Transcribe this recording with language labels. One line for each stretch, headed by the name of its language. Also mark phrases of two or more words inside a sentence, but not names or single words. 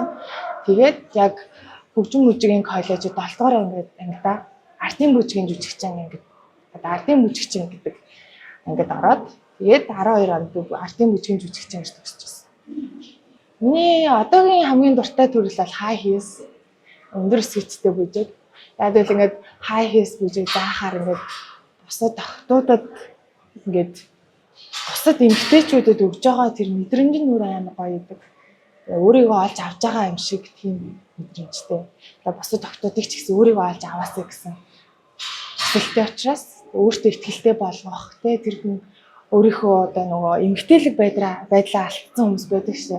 Mongolian: Тэгээд яг хөгжим бүжгийн коллежид 7 дугаар ангидаа ардын бүжгийн жүжигчин ангид одоо ардын бүжигчин гэдэг ангид ороод тэгээд 12 онд ардын бүжгийн жүжигчин гэж төгсчихсэн. Миний одоогийн хамгийн дуртай төрөл бол
English: high heels
Mongolian: өндөр скетчтэй бүжиг. Яг л ингээд
English: high heels
Mongolian: бүжиг заахаар ингээд бусад охтуудад ингээд бусад эмэгтэйчүүдэд өгж байгаа тэр мэдрэмж нь өөр амар гоё идэг. Өөрийгөө олж авч байгаа юм шиг тийм мэдрэмжтэй. Тэгээ бусад охтуудыг ч гэсэн өөрийгөө олж аваасаа гэсэн хүсэлтэй учраас өөртөө ихтэй болгох те тэр хүн өөрийнхөө одоо нөгөө эмэгтэйлэг байдлаа алдсан хүмүүс байдаг шээ.